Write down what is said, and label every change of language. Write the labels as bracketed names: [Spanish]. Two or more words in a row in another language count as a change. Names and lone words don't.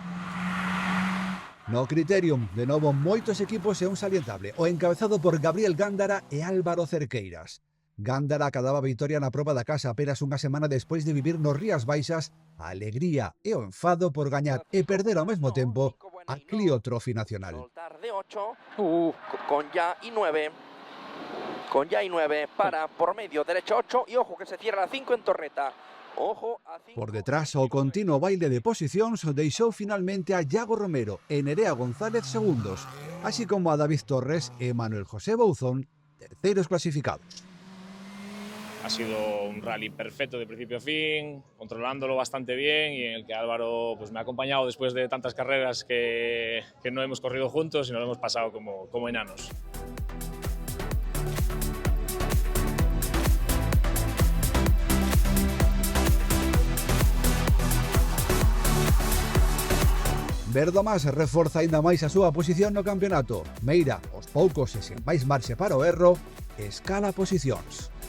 [Galician] No Criterium, de novo, moitos equipos e un salientable, o encabezado por Gabriel Gándara e Álvaro Cerqueiras. Gándara acadaba a vitoria na proba da casa apenas unha semana despois de vivir nos Rías Baixas a alegría e o enfado por gañar e perder ao mesmo tempo a Clio Trophy Nacional. [Spanish] De 8, con ya y 9. Con ya y 9 para por medio, derecha 8 y ojo que se cierra la 5 en Torreta. Ojo a 5. [Galician] Por detrás, o continuo baile de posicións deixou finalmente a Iago Romero e Nerea González segundos, así como a David Torres e Manuel José Bouzón, terceiros clasificados. [Spanish] Ha sido un rally perfecto de principio a fin, controlándolo bastante bien y en el que Álvaro me ha acompañado después de tantas carreras que no hemos corrido juntos y nos lo hemos pasado como enanos. [Galician] Verdomás reforza aínda máis a súa posición no campeonato. Meira, aos poucos e sen máis marxe para o erro, escala posicións.